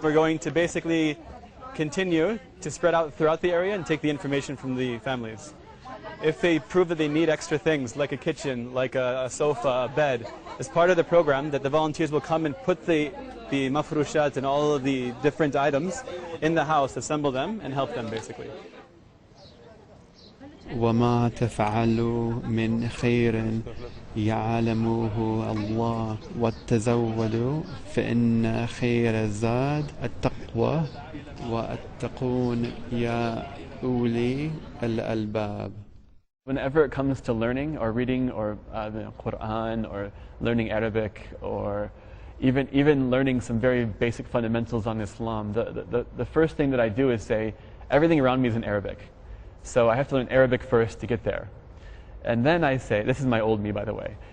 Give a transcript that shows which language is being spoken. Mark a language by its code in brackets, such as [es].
[en] We're going to basically continue to spread out throughout the area and take the information from the families. If they prove that they need extra things like a kitchen, like a sofa, a bed, as part of the program that the volunteers will come and put the mafrushat and all of the different items in the house, assemble them and help them basically. [ar] وما تفعلوا من خير يعلمه الله وتزودوا فإن خير الزاد التقوى واتقون يا أولي الألباب. [en] Whenever it comes to learning or reading or the Quran or learning Arabic or even learning some very basic fundamentals on Islam. The first thing that I do is say, everything around me is in Arabic. So I have to learn Arabic first to get there. And then I say, this is my old me, by the way.